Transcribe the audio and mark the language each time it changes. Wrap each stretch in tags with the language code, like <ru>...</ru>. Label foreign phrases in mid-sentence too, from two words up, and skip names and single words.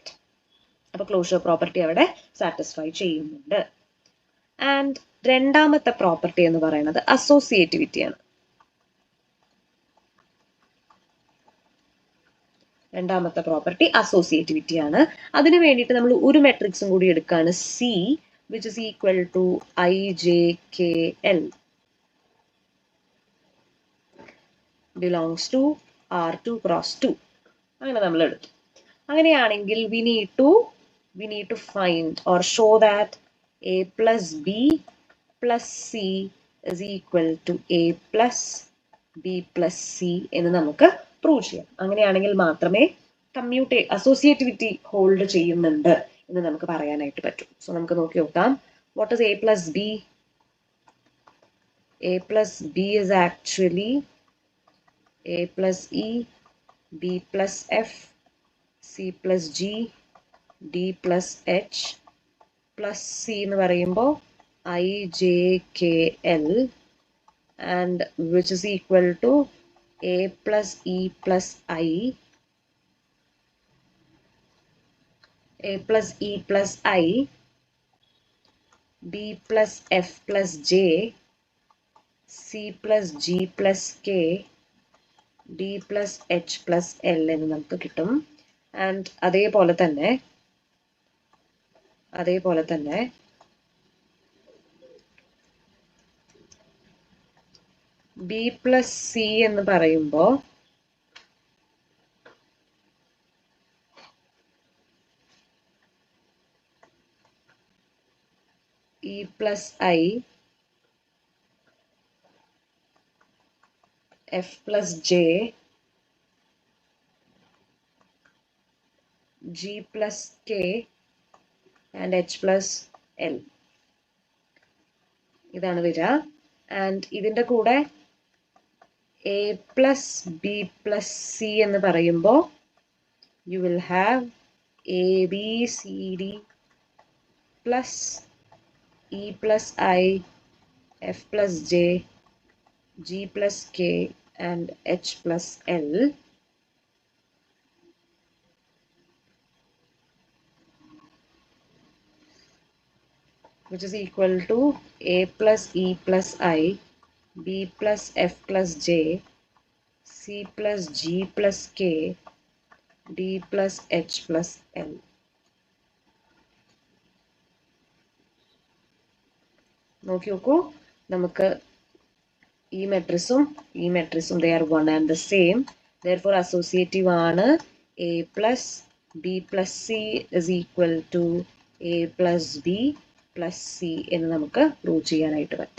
<ml>അപ്പോൾ</ml> <en>closure property</en> <ml>അവിടെ സാറ്റിസ്ഫൈ ചെയ്യുന്നുണ്ട്. ആൻഡ് രണ്ടാമത്തെ പ്രോപ്പർട്ടി എന്ന് പറയുന്നത് അസോസിയേറ്റിവിറ്റി ആണ്. രണ്ടാമത്തെ പ്രോപ്പർട്ടി അസോസിയേറ്റിവിറ്റി ആണ്. അതിന് വേണ്ടിയിട്ട് നമ്മൾ ഒരു മെട്രിക്സും കൂടി എടുക്കുകയാണ്, C.</ml> <en>which is equal to IJKL belongs to R2 cross 2.</en> <ml>അങ്ങനെ നമ്മൾ എടുത്തു. അങ്ങനെയാണെങ്കിൽ</ml> <en>we need to find or show that A plus B plus C is equal to A plus B plus C</en> <ml>എന്ന് നമുക്ക് പ്രൂവ് ചെയ്യാം. അങ്ങനെയാണെങ്കിൽ മാത്രമേ അസോസിയേറ്റിവിറ്റി ഹോൾഡ് ചെയ്യുന്നുണ്ട് എന്ന് നമുക്ക് പറയാനായിട്ട് പറ്റും. സോ നമുക്ക് നോക്കി നോക്കാം.</ml> <en>what is A plus B? A plus B is actually A plus E, B plus F, C plus G, D plus H plus C</en> <ml>എന്ന് പറയുമ്പോൾ</ml> <en>IJKL and which is equal to A plus E plus I, A plus E plus I, B plus F plus J, C plus G plus K, D plus H plus L</en> <ml>എന്ന് നമുക്ക് കിട്ടും. ആൻഡ് അതേപോലെ തന്നെ</ml> <en>B plus C</en> <ml>എന്ന് പറയുമ്പോൾ</ml> <en>E plus I, F plus J, G plus K and H plus L</en> <ml>ഇതാണ് വരിക.</ml> <en>ആൻഡ്</en> <ml>ഇതിൻ്റെ കൂടെ</ml> <en>A plus B plus C</en> <ml>എന്ന് പറയുമ്പോൾ</ml> <en>you will have A, B, C, D plus E plus I, F plus J, G plus K and H plus L. Which is equal to A plus E plus I, B plus F plus J, C plus G plus K, D plus H plus L.</en> <ml>നോക്കി നോക്കൂ, നമുക്ക് ഈ മെട്രിക്സും</ml> <en>they are one and the same. Therefore associative</en> <ml>ആണ്.</ml> <en>A plus B plus C is equal to A plus B plus C</en> <ml>എന്ന് നമുക്ക് പ്രൂവ് ചെയ്യാനായിട്ട് പറ്റും.</ml>